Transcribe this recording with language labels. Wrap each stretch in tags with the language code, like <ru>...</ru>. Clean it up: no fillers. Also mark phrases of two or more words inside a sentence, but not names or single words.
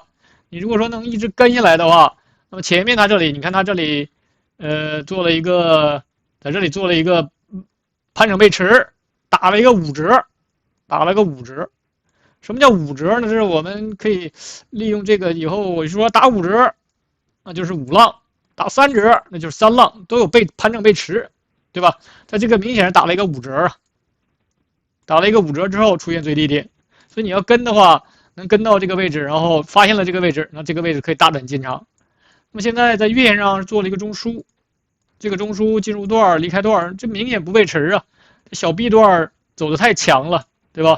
<zh>你如果說能一直跟下來的話，那麼前面它這裡，你看它這裡做了一個，在這裡做了一個盤整背馳，打了一個5折，什麼叫5折呢？就是我們可以利用這個以後，我說打5折，那就是5浪；打3折，那就是3浪，都有盤整背馳，對吧？它這個明顯是打了一個5折啊，打了一個5折之後出現最低點，所以你要跟的話，能跟到這個位置，然後發現了這個位置，那這個位置可以大膽進場。那麼現在在月線上做了一個中樞，這個中樞進入段離開段，這明顯不背馳啊，小 B 段走得太強了，對吧？</zh>